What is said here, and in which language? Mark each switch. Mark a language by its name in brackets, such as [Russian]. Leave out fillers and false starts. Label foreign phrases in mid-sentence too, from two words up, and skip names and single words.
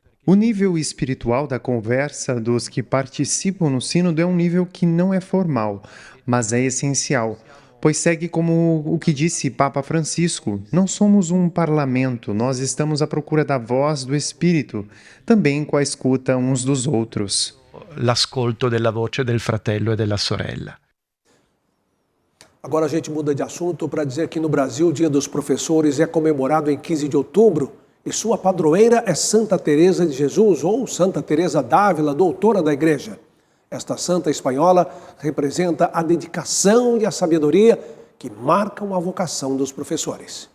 [Portuguese] O nível espiritual da conversa dos que participam no sínodo é um nível que não é formal, mas é essencial, pois segue como o que disse Papa Francisco, não somos um parlamento, nós estamos à procura da voz do Espírito, também com a escuta uns dos outros. [Italian] L'ascolto della voce del fratello e della sorella. [Portuguese] Agora a gente muda de assunto para dizer que no Brasil o Dia dos Professores é comemorado em 15 de outubro e sua padroeira é Santa Teresa de Jesus ou Santa Teresa d'Ávila, doutora da Igreja. Esta santa espanhola representa a dedicação e a sabedoria que marcam a vocação dos professores.